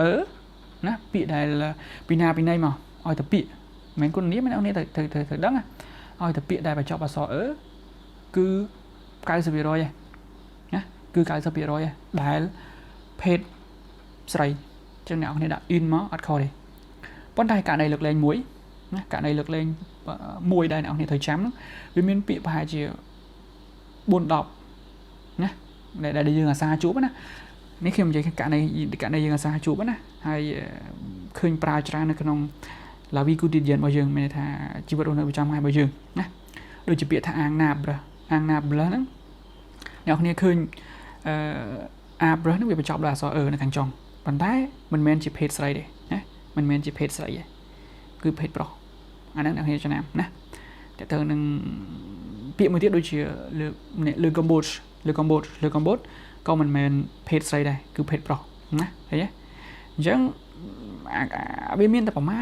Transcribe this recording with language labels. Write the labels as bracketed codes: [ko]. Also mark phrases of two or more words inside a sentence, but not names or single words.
[km] ណាពាក្យដែលពីណាមកឲ្យតែពាក្យមិនមែនគុណនាមអ្នកនេះត្រូវដឹងឲ្យតែពាក្យដែលបញ្ចប់អក្សរគឺ 90% ឯណាគឺ 90% ឯដែលភេទស្រីចឹងអ្នកនរដាក់ in មកអត់ខុសទេប៉ុន្តែករណីលើកលែងមួយណាករណីលើកលែងមួយដែលអ្នកនរត្រូវចាំហ្នឹងវាមានពាក្យប្រហែលជា 4-10 ណាដែលយើងអាសាជួបណានេះខ្ញុំនិយាយករណីយើងអាសាជួបណាហើយឃើញប្រើច្រើននៅក្នុង [fr] la vie quotidienne [km] របស់យើងមានន័យថាជីវិតរស់នៅប្រចាំថ្ងៃរបស់យើងណាដូចជាពាក្យថាអាងណាប់ហ្នឹងអ្នកគ្នាឃើញអាប់ហ្នឹងវាបញ្ចប់ដោយអក្សរនៅខាងចុងប៉ុន្តែ មិនមែនជាភេទស្រីទេណាមិនមែនជាភេទស្រីទេគឺភេទប្រុសអាហ្នឹងអ្នកគ្នាចំណាំណាតែទៅនឹងពាក្យមួយទៀតដូចជាលើ Cambodge ក៏មិនមែនភេទស្រីដែរគឺភេទប្រុសណាឃើញទេអញ្ចឹងវាមានតែប្រមាណ